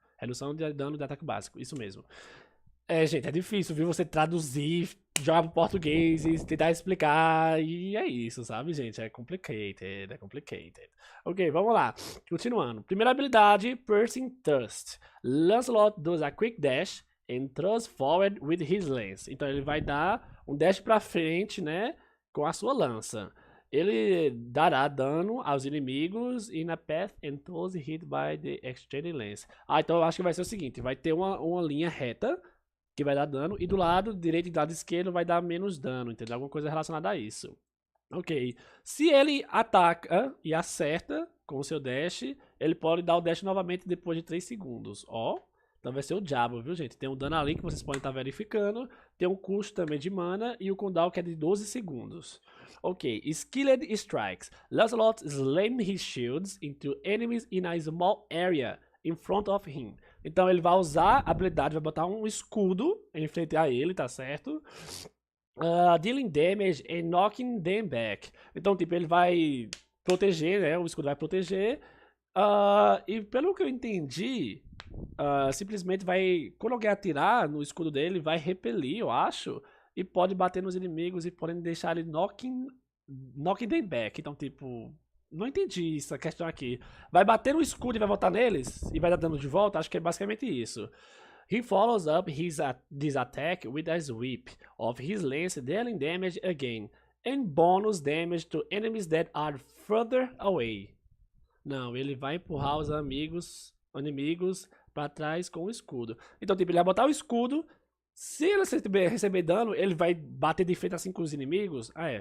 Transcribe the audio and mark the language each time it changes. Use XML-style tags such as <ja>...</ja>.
<pt>Redução de dano de ataque básico, isso mesmo. Gente, é difícil, viu, você traduzir, jogar pro português e tentar explicar, e é isso, sabe, gente? É complicated. Ok, vamos lá. Continuando. Primeira habilidade, Piercing Thrust.</pt> <en>Lancelot does a quick dash and thrusts forward with his lance.</en> <pt>Então ele vai dar um dash pra frente, né, com a sua lança. Ele dará dano aos inimigos</pt> <en>in a path and those hit by the extended lance.</en> <pt>Então eu acho que vai ser o seguinte, vai ter uma linha reta, que vai dar dano, e do lado direito e do lado esquerdo vai dar menos dano, entendeu? Alguma coisa relacionada a isso. Ok. Se ele ataca e acerta com o seu dash, ele pode dar o dash novamente depois de 3 segundos. Então vai ser o diabo, viu, gente? Tem um dano ali que vocês podem estar verificando. Tem um custo também de mana e o cooldown que é de 12 segundos. Ok. Skilled Strikes.</pt> <en>Lancelot slams his shields into enemies in a small area in front of him.</en> <pt>Então ele vai usar a habilidade, vai botar um escudo em frente a ele, tá certo?</pt> <en>Dealing damage and knocking them back.</en> <pt>Então, tipo, ele vai proteger, né? O escudo vai proteger. E pelo que eu entendi, simplesmente vai, quando alguém atirar no escudo dele, vai repelir, eu acho. E pode bater nos inimigos e podem deixar ele</pt> <en>knocking them back.</en> <pt>Então, tipo... Não entendi essa questão aqui. Vai bater no escudo e vai voltar neles? E vai dar dano de volta? Acho que é basicamente isso.</pt> <en>He follows up this attack with a sweep of his lance, dealing damage again. And bonus damage to enemies that are further away.</en> <pt>Não, ele vai empurrar os inimigos para trás com o escudo. Então, tipo, ele vai botar o escudo. Se ele receber dano, ele vai bater de frente assim com os inimigos?</pt>